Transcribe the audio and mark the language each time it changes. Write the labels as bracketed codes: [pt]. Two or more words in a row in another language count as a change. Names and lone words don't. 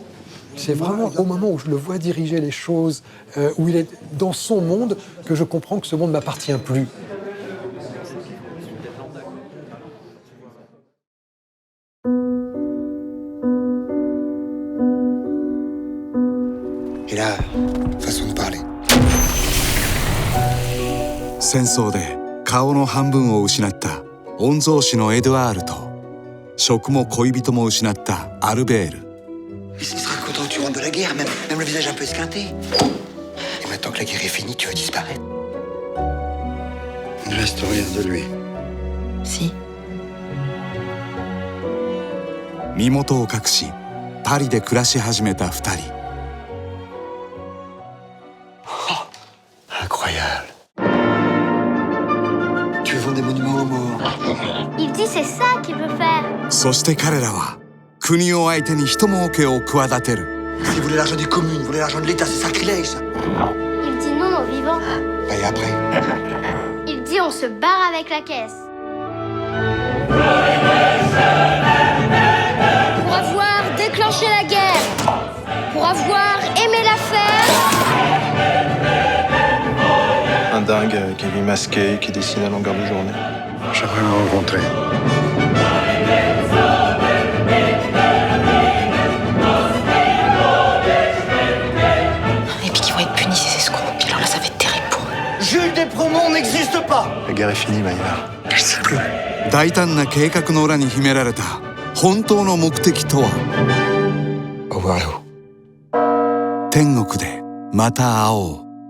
[fr] C'est vraiment au moment où je le vois diriger les choses, où il est dans son monde, que je comprends que ce monde ne m'appartient plus. Et là, façon de parler. [ja] 戦争で顔の半分を失った御曹司のエドワールと職も恋人も失ったアルベール。 [fr] Il sera content que tu rentres de la guerre, même le visage un peu esquinté. Et maintenant que la guerre est finie, tu veux disparaître. Il ne reste rien de lui. Si. [ja] 身元を隠しパリで暮らし始めた2人。 [fr] Incroyable. Tu veux vendre des monuments aux morts? Il dit c'est ça qu'il veut faire. [ja] そして彼らは国を相手に人儲けを企てる。 [fr] Il voulait l'argent des communes, il voulait l'argent de l'État, c'est sacrilège ça. Il dit non aux vivants. Et après? Il dit on se barre avec la caisse. Pour avoir déclenché la guerre, pour avoir aimé la faire. Un dingue qui vit masqué, qui dessine à longueur de journée. J'aimerais le rencontrer. Et puis qu'ils vont être punis, ces escrocs. Puis alors là, ça va être terrible pour eux. Jules Despromont n'existe pas. La guerre est finie, Maillard. Je sais plus. [ja] 大胆な計画の裏に秘められた本当の目的とは。 [fr] Au revoir là-haut. [ja] 天国でまた会おう。